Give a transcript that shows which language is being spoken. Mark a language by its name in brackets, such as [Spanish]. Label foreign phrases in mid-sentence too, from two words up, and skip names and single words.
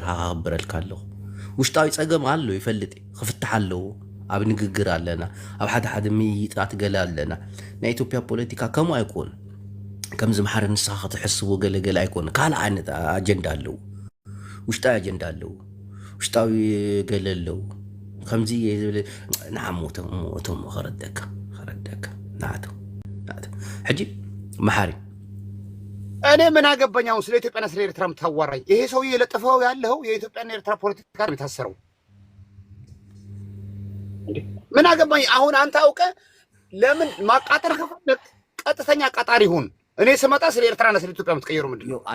[Tigrinya] ክኽብረልካ ኣለኹ። ውሽጣዊ ፀገም ኣሎ ይፈልጥ ክፍትሕ ኣለዎ። ኣብ ንግግር ኣለና፣ ኣብ ሓደ ምይይጣት ገለ ኣለና። ናይ ኢትዮጵያ ፖለቲካ ከምኡ ኣይኮን ከምዚ መሓር ንስኻ ክትሕስቦ ገለገለ ኣይኮነ። ካልእ ዓይነት ኣጀንዳ ኣለዎ፣ ውሽጣዊ ኣጀንዳ ኣለዎ፣ ውሽጣዊ ገለ ኣለዎ። ከምዚ ንዓሞቶም ከረደካ ናቶም ሕጂ መሓሪ [Amharic] እኔ ምን አገባኝ? አሁን ስለ ኢትዮጵያና ስለ ኤርትራ የምታዋራኝ? ይሄ ሰውዬ የለጠፈው ያለው የኢትዮጵያና ኤርትራ ፖለቲካ ነው የታሰረው። ምን አገባኝ? አሁን አንተ አውቀህ ለምን ማቃጠር ከፈለክ ቀጥተኛ ቀጣሪ ሁን። እኔ ስመጣ ስለ ኤርትራና ስለ ኢትዮጵያ የምትቀየሩ ምንድን ነው?